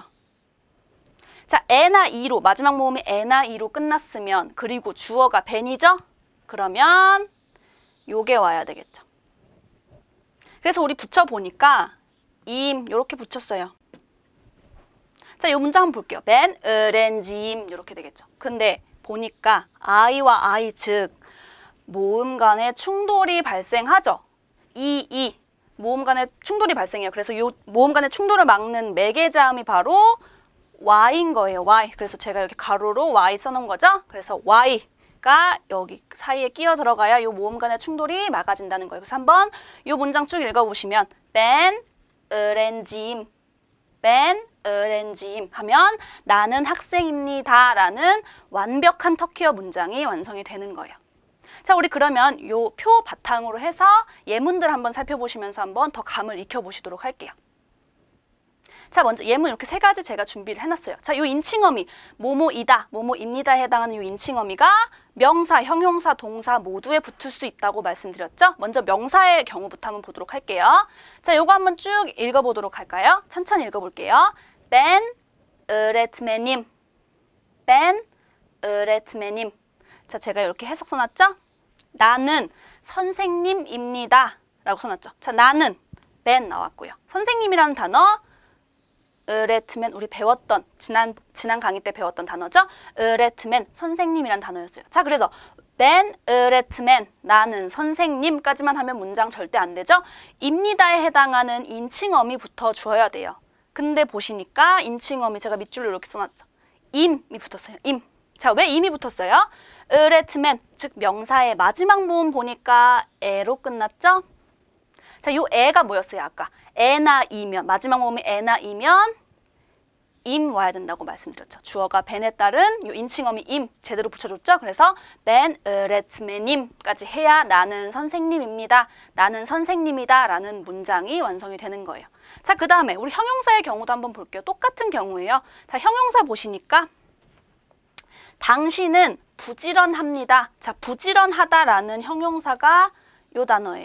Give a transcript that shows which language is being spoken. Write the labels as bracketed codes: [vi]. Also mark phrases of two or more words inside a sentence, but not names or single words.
[ko] 자, 에나 이로 마지막 모음이 에나 이로 끝났으면 그리고 주어가 ben이죠? 그러면 요게 와야 되겠죠. 그래서 우리 붙여보니까 임 요렇게 붙였어요. 자, 요 문장 한번 볼게요. [tr] ben öğrenciyim [ko] 이렇게 되겠죠. 근데 보니까 I와 I 즉 모음 간의 충돌이 발생하죠. 모음 간의 충돌이 발생해요. 그래서 요 모음 간의 충돌을 막는 매개자음이 바로 Y인 거예요. Y. 그래서 제가 여기 가로로 Y 써놓은 거죠. 그래서 Y가 여기 사이에 끼어 들어가야 요 모음 간의 충돌이 막아진다는 거예요. 그래서 한번 요 문장 쭉 읽어보시면 [tr] ben öğrenciyim [ko] 하면 나는 학생입니다 라는 완벽한 터키어 문장이 완성이 되는 거예요. 자, 우리 그러면 요 표 바탕으로 해서 예문들 한번 살펴보시면서 한번 더 감을 익혀보시도록 할게요. 자, 먼저 예문 이렇게 세 가지 제가 준비를 해놨어요. 자, 요 인칭어미 뭐뭐이다, 뭐뭐입니다에 해당하는 요 인칭어미가 명사, 형용사, 동사 모두에 붙을 수 있다고 말씀드렸죠? 먼저 명사의 경우부터 한번 보도록 할게요. 자, 요거 한번 쭉 읽어보도록 할까요? 천천히 읽어볼게요. [tr] Ben öğretmenim. [ko] 자, 제가 이렇게 해석 써놨죠? 나는 선생님입니다 라고 써놨죠. 자, 나는 ben 나왔고요. 선생님이라는 단어 öğretmen 우리 배웠던 지난 강의 때 배웠던 단어죠. öğretmen 선생님이란 단어였어요. 자, 그래서 [tr] ben öğretmen [ko] 나는 선생님까지만 하면 문장 절대 안 되죠. 입니다에 해당하는 인칭어미 붙어줘야 돼요. 근데 보시니까 인칭어미 제가 밑줄로 이렇게 써놨죠. 임이 붙었어요. 임. 자, 왜 임이 붙었어요? öğretmen 즉 명사의 마지막 모음 보니까 에로 끝났죠. 자, 요 에가 뭐였어요? 아까 에나 이면 마지막 모음이 에나 이면 임 와야 된다고 말씀드렸죠. 주어가 ben에 따른 요 인칭어미 임 제대로 붙여줬죠. 그래서 [tr] ben öğretmenim [ko] 까지 해야 나는 선생님입니다. 나는 선생님이다 라는 문장이 완성이 되는 거예요. 자, 그 다음에 우리 형용사의 경우도 한번 볼게요. 똑같은 경우예요. 자, 형용사 보시니까 당신은 부지런합니다. 자, 부지런하다라는 형용사가 요 단어예요.